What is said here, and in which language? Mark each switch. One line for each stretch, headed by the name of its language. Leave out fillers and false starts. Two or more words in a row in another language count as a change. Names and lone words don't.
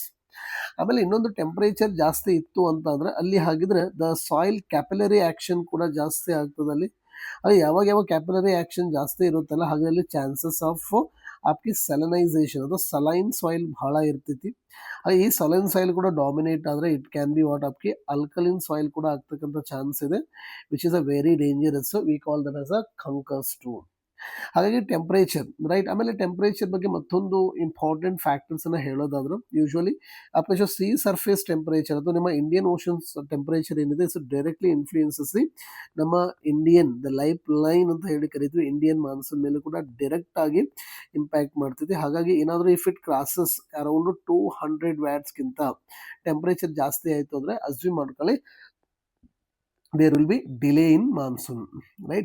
Kannada: ಆಮೇಲೆ ಇನ್ನೊಂದು ಟೆಂಪರೇಚರ್ ಜಾಸ್ತಿ ಇತ್ತು ಅಂತ ಅಂದ್ರೆ ಅಲ್ಲಿ ಹಾಗಿದ್ರೆ
English: the soil capillary action
Kannada: ಕೂಡ ಜಾಸ್ತಿ ಆಗ್ತದೆ ಅಲ್ಲಿ. ಅದು ಯಾವಾಗ ಯಾವಾಗ
English: capillary action
Kannada: ಜಾಸ್ತಿ ಇರುತ್ತಲ್ಲ ಹಾಗೆ ಅಲ್ಲಿ
English: chances of
Kannada: ಆಪ್ಕಿ ಸೆಲನೈಸೇಷನ್ ಅದು
English: saline soil
Kannada: ಬಹಳ ಇರ್ತೈತಿ. ಈ
English: saline soil
Kannada: ಕೂಡ ಡಾಮಿನೇಟ್ ಆದರೆ
English: it can be what
Kannada: ಆಪ್ಕಿ
English: alkaline soil
Kannada: ಕೂಡ ಆಗ್ತಕ್ಕಂಥ ಚಾನ್ಸ್ ಇದೆ,
English: Which is a very dangerous. We call that as a kankar stone.
Kannada: ಹಾಗಾಗಿ ಟೆಂಪ್ರೇಚರ್ ರೈಟ್. ಆಮೇಲೆ ಟೆಂಪ್ರೇಚರ್ ಬಗ್ಗೆ ಮತ್ತೊಂದು
English: important factorsನ್ನು
Kannada: ಹೇಳೋದಾದ್ರು ಯೂಶ್ವಲಿ आपका
English: sea surface temperature
Kannada: ಅಥವಾ ನಿಮ್ಮ
English: Indian Oceans temperature
Kannada: ಏನಿದೆ
English: so directly influences
Kannada: ನಮ್ಮ
English: Indian the life line
Kannada: ಅಂತ ಹೇಳಿ ಕರಿತೀವಿ
English: Indian monsoon
Kannada: ಮೇಲೆ ಕೂಡ ಡೈರೆಕ್ಟ್ ಆಗಿ ಇಂಪ್ಯಾಕ್ಟ್ ಮಾಡ್ತೈತಿ. ಹಾಗಾಗಿ ಏನಾದರೂ
English: if it crosses around 200 wattsಗಿಂತ
Kannada: ಟೆಂಪರೇಚರ್ ಜಾಸ್ತಿ ಆಯಿತು ಅಂದರೆ ಅಸ್ಯೂಮ್ ಮಾಡ್ಕೊಳ್ಳಿ
English: there will be delay in monsoon, right?